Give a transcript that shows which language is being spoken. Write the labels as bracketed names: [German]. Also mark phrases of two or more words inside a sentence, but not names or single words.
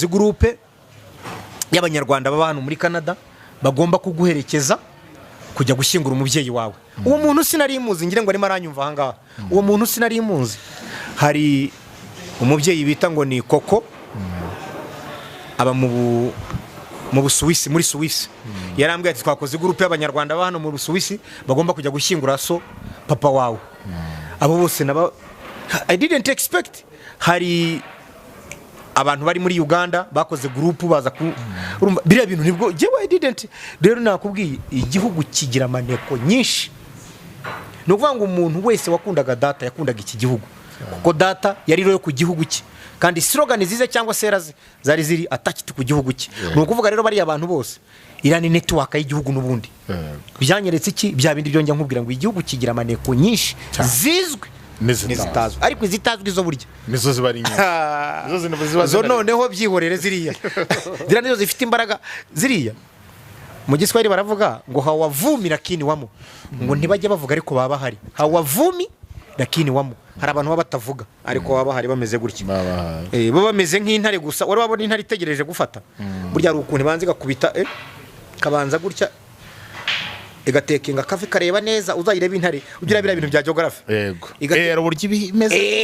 [Kinyarwanda] groupe y'abanyarwanda baba hano muri Canada bagomba kuguherekeza kujya gushyingura umubyeyi wawe uwo muntu sinari muzi ngire ngo arimo aranyumva aha ngaha uwo muntu sinari muzi hari umubyeyi bita ngo ni Koko aba mu Busuwisi muri Suwisi yarambwiye ati twakoze groupe y'abanyarwanda baba hano mu Busuwisi bagomba kujya gushyingura so papa wawe abo bose naba [English] I didn't expect [Kinyarwanda] hari abantu bari muri Uganda bakoze groupe baza urumva biriya bintu nibwo jewe [English] I didn't [Kinyarwanda] rero nakubwiye igihugu kigira amaneko nyinshi no kuvuga ngo umuntu wese wakundaga data yakundaga iki gihugu kuko data yari rero ku gihugu cye kandi slogan zize cyangwa sera zari ziri attached ku gihugu cye no kuvuga rero bari abantu bose irani network y'igihugu n'ubundi byanyeretse iki bya bindi byongera nkubwira ngo igihugu kigira amaneko nyinshi zizwe nizitazwe ariko izitazwe izo burya nizo zibari nyinshi zo noneho byihorere ziriya zira nizo zifite imbaraga ziriya mu Giswahili baravuga ngo [Swahili] hawavumi lakini wamo [Kinyarwanda] ngo ntibajye bavuga ariko baba bahari [Swahili] hawavumi lakini wamo [Kinyarwanda] hari abantu baba batavuga ariko baba bahari bameze gutya bo bameze nk'intare gusa wari wabona intare itegereje gufata burya ari ukuntu banze gakubita kabanza gutya igatekinga kafe kareba neza uzayireba intare ugira bira bintu bya geography yego buryo ibimeze